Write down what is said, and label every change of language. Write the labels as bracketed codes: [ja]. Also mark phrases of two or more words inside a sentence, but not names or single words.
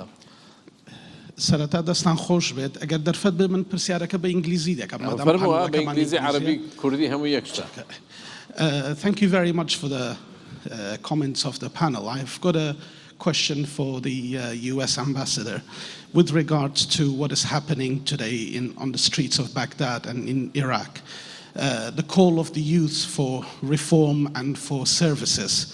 [ckb] سەرەتا دەستان خۆش بێت ئەگەر دەرفەت بێ من پرسیارەکە بە ئینگلیزی دەکەم فەرمووە بە ئینگلیزی عەرەبی کوردی هەموو یەکشتە. [en] Thank you very much for the comments of the panel. I've got a question for the US ambassador with regards to what is happening today on the streets of Baghdad and in Iraq. The call of the youth for reform and for services.